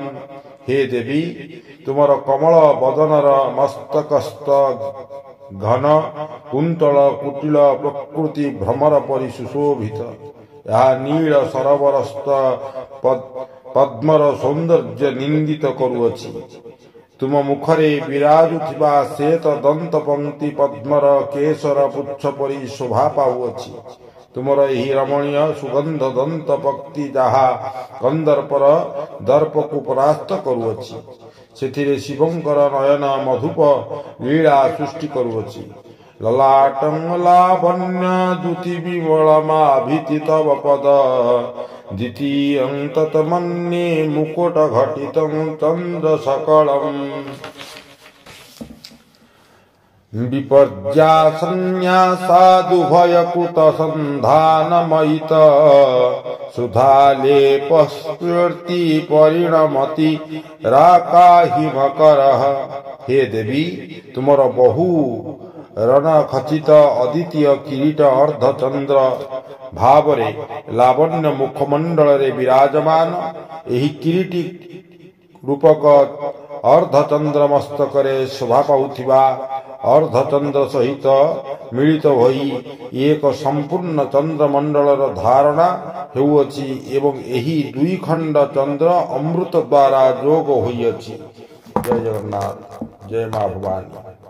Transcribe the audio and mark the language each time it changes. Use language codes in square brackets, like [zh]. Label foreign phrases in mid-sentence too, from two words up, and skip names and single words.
[or] ହେ ଦେବୀ, ତୁମର କମଳ ବଦନର ମସ୍ତକସ୍ଥ ଘନ କୁନ୍ତଳ କୁଟିଳ ପ୍ରକୃତି ଭ୍ରମର ପରି ସୁଶୋଭିତ। ଏହା ନୀଳ ସରୋବରସ୍ଥ ପଦ୍ମର ସୌନ୍ଦର୍ଯ୍ୟ ନିନ୍ଦିତ କରୁଅଛି। ତୁମ ମୁଖରେ ବିରାଜୁଥିବା ଶ୍ୱେତ ଦନ୍ତ ପଂକ୍ତି ପଦ୍ମର କେଶର ପୁଚ୍ଛ ପରି ଶୋଭା ପାଉଅଛି। ତୁମର ଏହି ରମଣୀୟ ସୁଗନ୍ଧ ଦନ୍ତ ପଂକ୍ତି ଯାହା କନ୍ଦର୍ପର ଦର୍ପ କୁ ପରାସ୍ତ କରୁଅଛି। ସେଥିରେ ଶିବଙ୍କର ନୟନ ମଧୁପ ଲୀଳା ସୃଷ୍ଟି କରୁଅଛି। [sa] ललाटं लावण्य द्युति विमलमाभिति तव पद द्वितीयं तन्मन्ये मुकुट घटितं चंद्र सकलम्। विपर्या संन्यासादुभयकृत सन्धानमयित सुधालेपस्फूर्ति परिणमति राकाहिमकरः। [or] ହେ ଦେବୀ, ତୁମର ବହୁ ରଣ ଖଚିତ ଅଦ୍ୱିତୀୟ କିରୀଟ ଅର୍ଦ୍ଧଚନ୍ଦ୍ର ଭାବରେ ଲାବଣ୍ୟ ମୁଖମଣ୍ଡଳ ରେ ବିରାଜମାନ। ଏହି କିରୀଟୀ ରୂପକ ଅର୍ଦ୍ଧଚନ୍ଦ୍ର ମସ୍ତକରେ ଶୋଭା ପାଉଥିବା ଅର୍ଦ୍ଧଚନ୍ଦ୍ର ସହିତ ମିଳିତ ହୋଇ ଏକ ସମ୍ପୂର୍ଣ୍ଣ ଚନ୍ଦ୍ରମଣ୍ଡଳର ଧାରଣା ହେଉଅଛି ଏବଂ ଏହି ଦୁଇ ଖଣ୍ଡ ଚନ୍ଦ୍ର ଅମୃତ ଦ୍ୱାରା ଯୋଗ ହୋଇଅଛି। ଜୟ ଜଗନ୍ନାଥ, ଜୟ ମାଁ ଭବାନୀ।